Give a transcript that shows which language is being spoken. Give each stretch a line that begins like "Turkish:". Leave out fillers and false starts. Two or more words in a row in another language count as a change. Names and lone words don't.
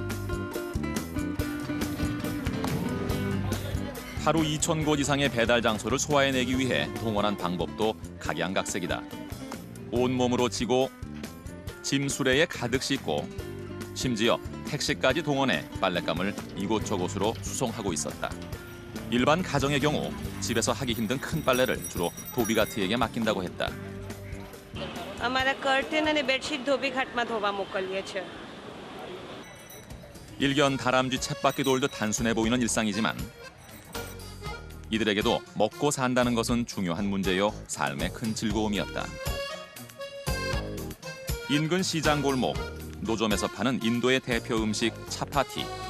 Korean: 하루 2,000곳 이상의 배달 장소를 소화해내기 위해 동원한 방법도 각양각색이다. 온몸으로 지고 짐 수레에 가득 싣고 심지어 택시까지 동원해 빨랫감을 이곳저곳으로 수송하고 있었다. 일반 가정의 경우 집에서 하기 힘든 큰 빨래를 주로 도비가티에게 맡긴다고 했다.
Gujarati: અમારા કર્ટેન અને બેડશીટ ધોબી ઘાટમાં ધોવા મોકલીએ છીએ.
Korean: 일견 다람쥐 쳇바퀴 돌듯 단순해 보이는 일상이지만 이들에게도 먹고 산다는 것은 중요한 문제요 삶의 큰 즐거움이었다. 인근 시장 골목, 노점에서 파는 인도의 대표 음식 차파티.